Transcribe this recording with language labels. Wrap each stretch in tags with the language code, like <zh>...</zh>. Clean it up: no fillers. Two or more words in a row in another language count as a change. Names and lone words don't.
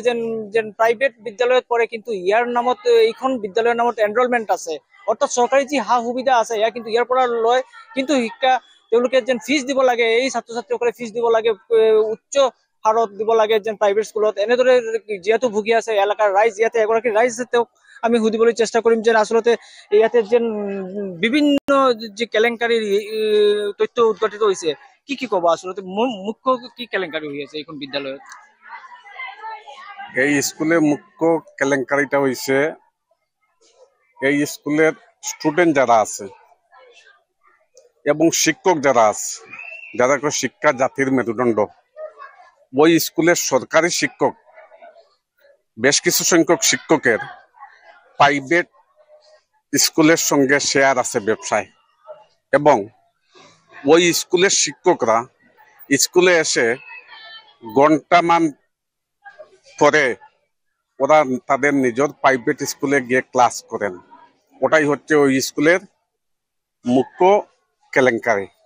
<as>যেন প্ৰাইভেট বিদ্যালয়ত পৰে কিন্তু ইয়াৰ নামত এইখন বিদ্যালয়ৰ নামত এনৰলমেণ্ট আছে অৰ্থাৎ চৰকাৰী যি সা সুবিধা আছে ইয়াৰ কিন্তু ইয়াৰ পৰা লয় কিন্তু শিক্ষা তেওঁলোকে যেন ফিজ দিব লাগে এই ছাত্ৰ ছাত্ৰীসকলে ফিজ দিব লাগে উচ্চ হাৰত দিব লাগে যেন</as> <en>private schoolত</en> <as>এনেদৰে যিহেতু ভুগি আছে এলেকাৰ ৰাইজ ইয়াতে এগৰাকী ৰাইজ তেওঁক আমি সুধিবলৈ চেষ্টা কৰিম যেন আচলতে ইয়াতে যেন বিভিন্ন যি কেলেংকাৰীৰ তথ্য উদ্ঘাটিত হৈছে কি ক'ব আচলতে মুখ্য কি কেলেংকাৰী হৈ আছে এইখন বিদ্যালয়ত</as> <bn>এই স্কুলের মুখ্য কেলেঙ্কারিটা হয়েছে এই স্কুলের স্টুডেন্ট যারা আছে এবং শিক্ষক যারা আছে যারা শিক্ষা জাতির মেরুদণ্ড ওই স্কুলের সরকারি শিক্ষক বেশ কিছু সংখ্যক শিক্ষকের</bn> <en>private schoolের</en> <bn>সঙ্গে শেয়ার আছে ব্যবসায় এবং ওই স্কুলের শিক্ষকরা স্কুলে এসে ঘন্টামান পরে ওরা তাদের নিজের</bn> <en>private schoolে</en> <bn>গিয়ে ক্লাস করেন ওটাই হচ্ছে ওই স্কুলের মুখ্য কেলেঙ্কারি</bn>